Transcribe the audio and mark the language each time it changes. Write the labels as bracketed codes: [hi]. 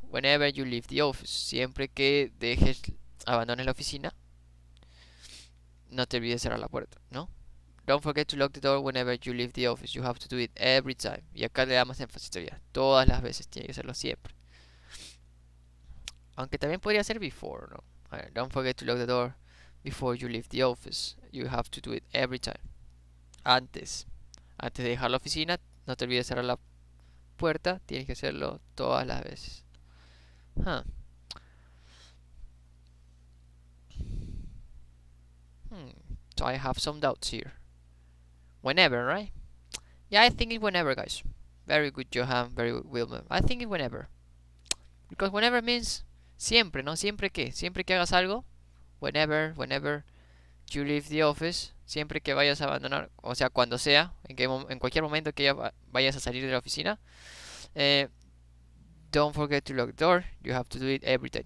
[en] Whenever you leave the office, [es] siempre que abandones la oficina, no te olvides cerrar la puerta, ¿no? [en] Don't forget to lock the door whenever you leave the office. You have to do it every time. [es] Y acá le damos énfasis todavía. Todas las veces tiene que hacerlo siempre. Aunque también podría ser before, ¿no? [en] Don't forget to lock the door before you leave the office. You have to do it every time. [es] Antes de dejar la oficina, no te olvides cerrar la puerta. Tienes que hacerlo todas las veces. [en] So I have some doubts here. Whenever, right? Yeah, I think it's whenever, guys. Very good, Johan. Very good, Wilmer. I think it's whenever. Because whenever means [es] siempre, ¿no? Siempre que hagas algo. [en] Whenever you leave the office. [es] Siempre que vayas a abandonar, o sea, cuando sea, en cualquier momento que vayas a salir de la oficina. [en] Don't forget to lock the door. You have to do it every time.